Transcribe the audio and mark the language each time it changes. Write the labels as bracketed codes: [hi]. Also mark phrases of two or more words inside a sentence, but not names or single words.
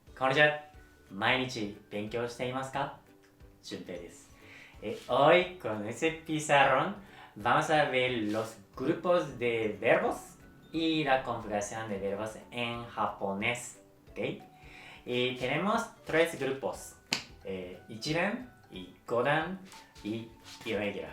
[ja] こんにちは。毎日勉強していますか？順平です。 [es] Hoy con ese pizarrón vamos a ver los grupos de verbos y la conjugación de verbos en japonés. ¿Okay? Y tenemos tres grupos, Ichiran y Godan y Irregular.